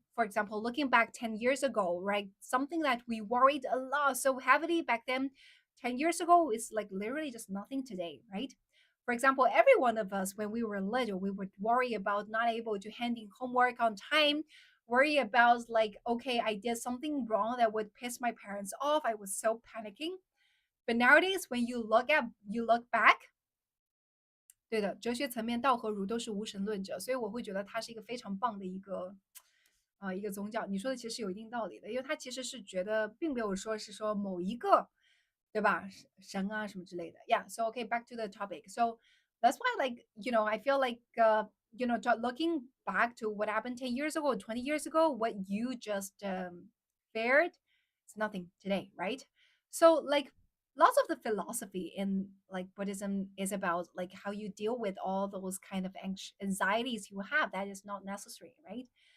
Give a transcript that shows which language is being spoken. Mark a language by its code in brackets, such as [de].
[en] For example, looking back 10 years ago, right? Something that we worried a lot so heavily back then, 10 years ago is like literally just nothing today, right? For example, every one of us, when we were little, we would worry about not able to handing homework on time, worry about like, okay, I did something wrong that would piss my parents off. I was so panicking. But nowadays, when you look back, [zh] 对的，哲学层面道和儒都是无神论者，所以我会觉得它是一个非常棒的一个宗教。你说的其实有一定道理的，因为它其实是觉得并没有说是说某一个，对吧？神啊什么之类的。 [en] Yeah, so okay, back to the topic. So that's why, like, you know, I feel like, you know, looking back to what happened 10 years ago, 20 years ago, what you just fared, it's nothing today, right? So, like, lots of the philosophy in like Buddhism is about like how you deal with all those kind of anxieties you have that is not necessary, right?